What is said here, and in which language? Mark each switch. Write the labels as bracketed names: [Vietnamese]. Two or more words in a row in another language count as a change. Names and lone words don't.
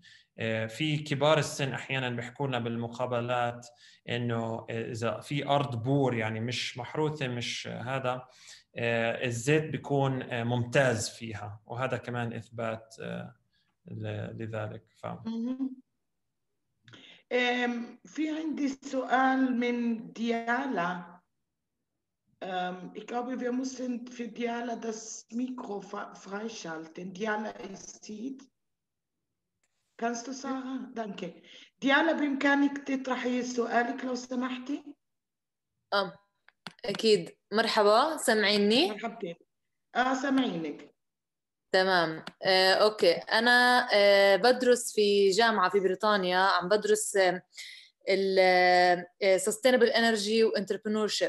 [Arabic] في كبار السن أحياناً بيحكوا لنا بالمقابلات إنه إذا في أرض بور يعني مش محروثة مش هذا، الزيت بيكون ممتاز فيها، وهذا كمان إثبات لذلك. في عندي سؤال من ديالا. [German] Ich glaube, wir müssen für Diala das Mikro freischalten. Diala ist Seed. Kannst du sagen? Danke. [Arabic] Diala, بإمكانك تطرحي سؤالك لو سمحتي؟ أكيد. مرحبا، سمعيني؟ مرحبتين. سمعينك. تمام. أوكي، أنا بدرس في جامعة في بريطانيا، عم بدرس [English] Sustainable Energy [Arabic] و Entrepreneurship.